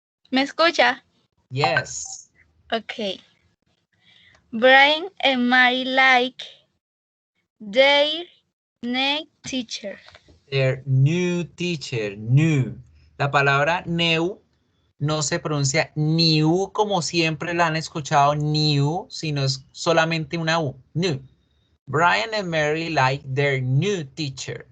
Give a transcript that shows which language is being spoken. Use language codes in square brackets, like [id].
[es] ¿Me escucha? [en] Yes. Okay. Brian and Mary like their new teacher. Their new teacher. New. [es] La palabra new no se pronuncia new como siempre la han escuchado new, sino es solamente una U. [en] New. Brian and Mary like their new teacher.